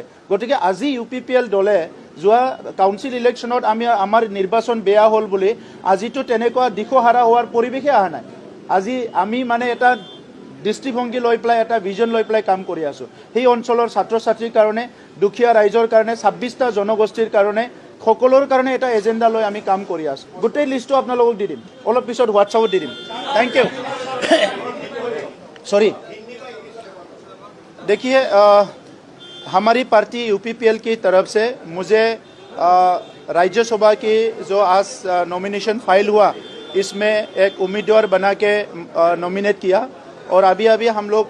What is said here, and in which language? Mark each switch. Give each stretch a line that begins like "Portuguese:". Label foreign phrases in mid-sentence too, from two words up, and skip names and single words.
Assamese: গতিকে আজি UPPL দলে যোৱা
English: council election
Assamese: আমাৰ নিৰ্বাচন বেয়া হ'ল বুলি আজিতো তেনেকুৱা দিশহাৰা হোৱাৰ পৰিৱেশে অহা নাই। আজি আমি মানে এটা দৃষ্টিভংগী লৈ পেলাই এটা ভিজন লৈ পেলাই কাম কৰি আছোঁ। সেই অঞ্চলৰ ছাত্ৰ ছাত্ৰীৰ কাৰণে, দুখীয়া ৰাইজৰ কাৰণে, 26টা জনগোষ্ঠীৰ কাৰণে সকলোৰ কাৰণে এটা এজেণ্ডা লৈ আমি কাম কৰি আছোঁ গোটেই লিষ্টটো আপোনালোকক দি দিম অলপ পিছত হোৱাটছআপত দি দিম
English: thank you sorry
Assamese: देखिए
Hindi: हमारी पार्टी यूपीपीएल की तरफ से मुझे राज्यसभा की जो आज नॉमिनेशन फाइल हुआ इसमें एक उम्मीदवार बना के नॉमिनेट किया और अभी अभी हम लोग